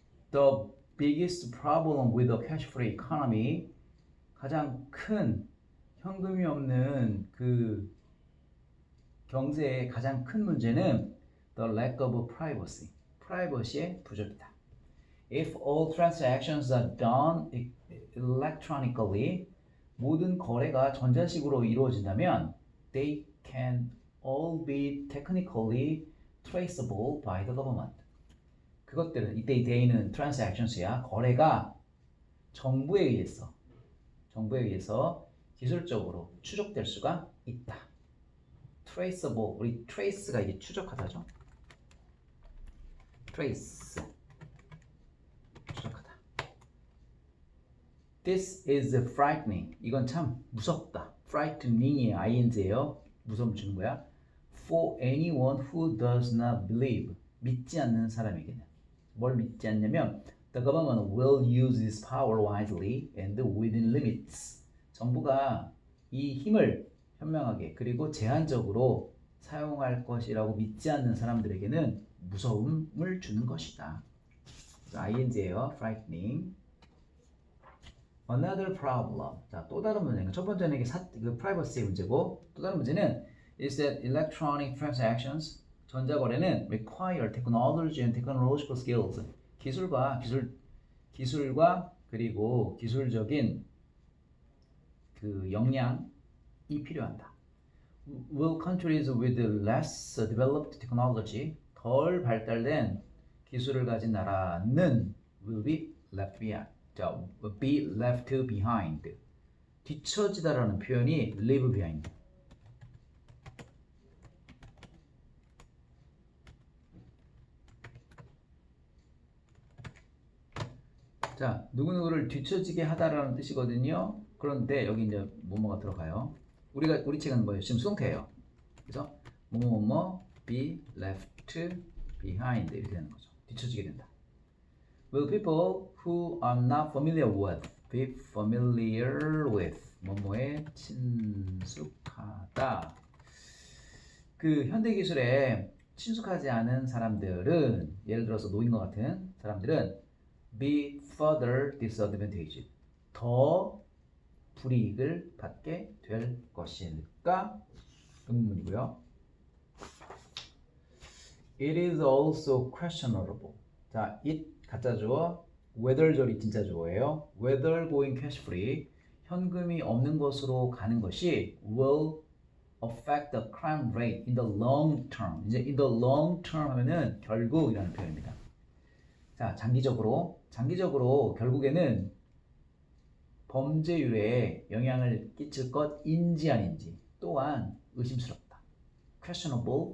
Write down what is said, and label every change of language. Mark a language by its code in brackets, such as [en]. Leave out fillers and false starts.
[en] The biggest problem with a cash-free economy, [ko] 가장 큰 현금이 없는 그 경제의 가장 큰 문제는 [en] the lack of privacy, [ko] 프라이버시의 부족이다. [en] If all transactions are done electronically, [ko] 모든 거래가 전자식으로 이루어진다면 [en] they can all be technically traceable by the government. [ko] 그것들은 이때 they는 transactions야. 거래가 정부에 의해서 기술적으로 추적될 수가 있다. traceable, 우리 trace가 이게 추적하다죠. trace, 추적하다. [en] This is frightening. [ko] 이건 참 무섭다. frightening이 ing예요. 무서움 주는 거야. [en] For anyone who does not believe. [ko] 믿지 않는 사람에게는. 뭘 믿지 않냐면 [en] The government will use this power wisely and within limits. [ko] 정부가 이 힘을 현명하게 그리고 제한적으로 사용할 것이라고 믿지 않는 사람들에게는 무서움을 주는 것이다. ing예요. frightening. [en] Another problem. [ko] 자, 또 다른 문제는 첫 번째는 이게 그 privacy의 문제고 또 다른 문제는 [en] is that electronic transactions 전자거래는 require technology and technological skills. [ko] 기술과 그리고 기술적인 그 역량이 필요하다. [en] Will countries with less developed technology, [ko] 덜 발달된 기술을 가진 나라는 [en] will be left behind. [ko] 자, be left behind. 뒤처지다라는 표현이 leave behind. 자, 누구누구를 뒤처지게 하다라는 뜻이거든요. 그런데 여기 이제 뭐뭐가 들어가요. 우리 책은 뭐예요? 지금 수동태예요. 그래서 뭐뭐뭐 be left behind 이렇게 되는 거죠. 뒤처지게 된다. [en] Will people who are not familiar with be familiar with [ko] 뭐뭐에 친숙하다. 그 현대 기술에 친숙하지 않은 사람들은 예를 들어서 노인과 같은 사람들은 [en] be further disadvantaged. [ko] 더 불이익을 받게 될 것일까? 의문이고요. [en] It is also questionable. [ko] 자, it 가짜 주어, whether 절이 진짜 주어예요. [en] whether going cash free, [ko] 현금이 없는 것으로 가는 것이 [en] will affect the crime rate in the long term. [ko] 이제 in the long term 하면은 결국이라는 표현입니다. 자, 장기적으로 결국에는 범죄율에 영향을 끼칠 것인지 아닌지 또한 의심스럽다. questionable